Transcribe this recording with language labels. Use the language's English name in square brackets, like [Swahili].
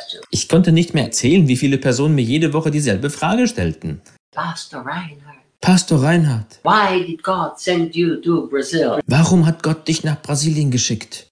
[German] Ich konnte nicht mehr erzählen, wie viele Personen mir jede Woche dieselbe Frage stellten. [English] Pastor Reinhard, why did God send you to Brazil? [German] Warum hat Gott dich nach Brasilien geschickt?